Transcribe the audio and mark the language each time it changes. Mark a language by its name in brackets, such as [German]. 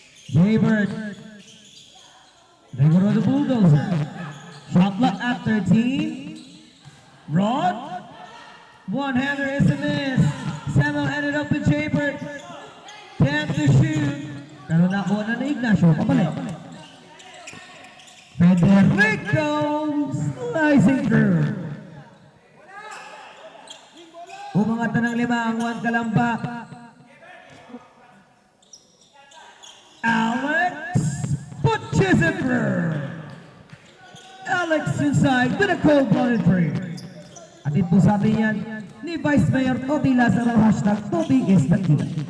[English] Jaybird, Diego the Bulldozer, shot block at 13, Rod, one-hander is a miss, Samuel ended up with Jaybird, 10 to shoot. [Filipino] Pero nakuha na ni Ignacio. Pabalik. [English] Federico slicing through. [Filipino] Umangat na ng 5 ang Juan Calamba. [English] Alex punches it through. Alex inside with a cold-blooded three. [Filipino] At ito sa atin yan ni Vice Mayor Toby Lazaro, [English] hashtag Toby is the key.